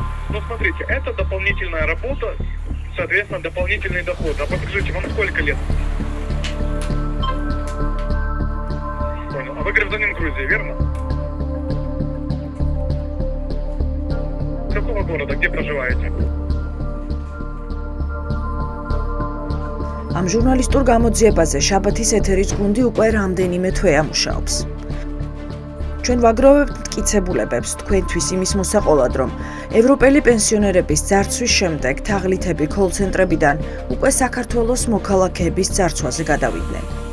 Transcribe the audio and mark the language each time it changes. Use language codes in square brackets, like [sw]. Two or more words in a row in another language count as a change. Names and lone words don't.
[ru] Но смотрите, это дополнительная работа, соответственно, дополнительный доход. А подскажите, вам сколько лет? Понял. А вы гражданин Грузии, верно? Какого города, где проживаете? [ka] ამ ჟურნალისტურ გამოძიებაზე შაბათის ეთერის გუნდი უკვე რამდენიმე თვეა მუშაობს. ჩვენ ვაგროვებთ მტკიცებულებებს თქვენთვის იმის მოსაყოლად, რომ ევროპელი პენსიონერების ძარცვის შემდეგ თაღლითები კოლ-ცენტრებიდან უკვე საქართველოს მოქალაქეების ძარცვაზე გადავიდნენ.